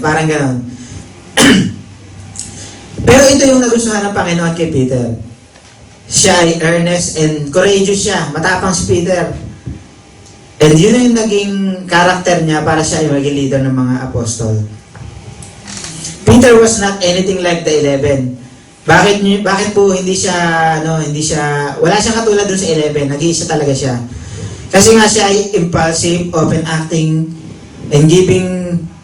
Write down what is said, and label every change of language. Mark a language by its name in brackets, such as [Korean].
[Filipino] Parang gano'n. Pero ito yung nagustuhan ng Panginoon kay Peter. Siya ay [English] earnest and courageous [Filipino] siya. Matapang si Peter. And yun yung naging karakter niya para siya ay maging leader ng mga apostol. [English] Peter was not anything like the 11. [Filipino] Bakit po hindi siya, wala siyang katulad dun sa 11. Nag-iisa talaga siya. Kasi nga siya ay [English] impulsive, open acting, and giving